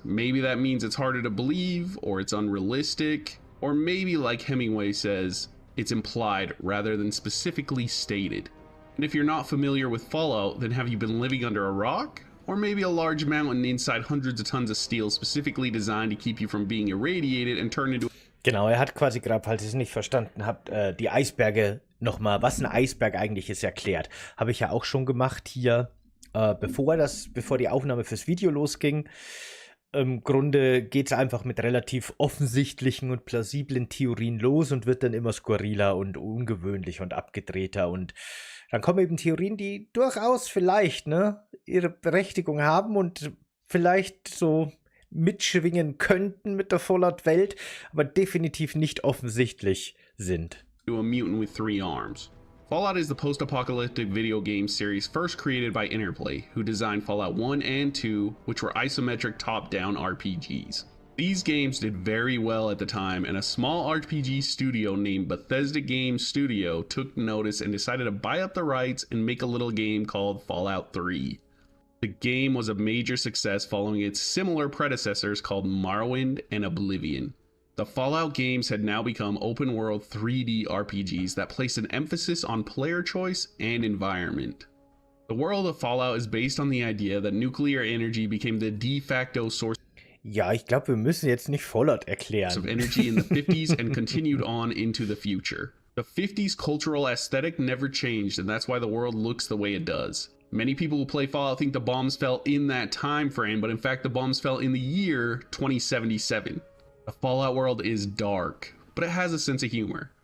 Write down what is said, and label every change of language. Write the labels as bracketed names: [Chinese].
[English] Maybe that means it's harder to believe, or it's unrealistic, or maybe, like Hemingway says, it's implied rather than specifically stated. And if you're not familiar with Fallout, then have you been living under a rock? Or maybe a large mountain inside hundreds of tons of steel specifically designed to keep you from being irradiated and turned into... [German] Genau, er hat quasi gerade, falls ihr es nicht verstanden habt, die Eisberge nochmal, was ein Eisberg eigentlich ist, erklärt. Habe ich ja auch schon gemacht hier, bevor die Aufnahme fürs Video losging. Im Grunde geht es einfach mit relativ offensichtlichen und plausiblen Theorien los und wird dann immer skurriler und ungewöhnlicher und abgedrehter. Und dann kommen eben Theorien, die durchaus vielleicht ihre Berechtigung haben und vielleicht so mitschwingen könnten mit der Fallout-Welt, aber definitiv nicht offensichtlich sind. [English] To a mutant with 3 arms. Fallout is the post-apocalyptic video game series first created by Interplay, who designed Fallout 1 and 2, which were isometric top-down RPGs. These games did very well at the time, and a small RPG studio named Bethesda Game Studio took notice and decided to buy up the rights and make a little game called Fallout 3. The game was a major success following its similar predecessors called Morrowind and Oblivion. The Fallout games had now become open-world 3D RPGs that placed an emphasis on player choice and environment. The world of Fallout is based on the idea that nuclear energy became the de facto source [German] Ja, ich glaube, wir müssen jetzt nicht Fallout erklären. [English] of energy in the 50s and continued on into the future. The 50s cultural aesthetic never changed, and that's why the world looks the way it does. Many people who play Fallout think the bombs fell in that time frame, but in fact the bombs fell in the year 2077. The Fallout world is dark, but it has a sense of humor.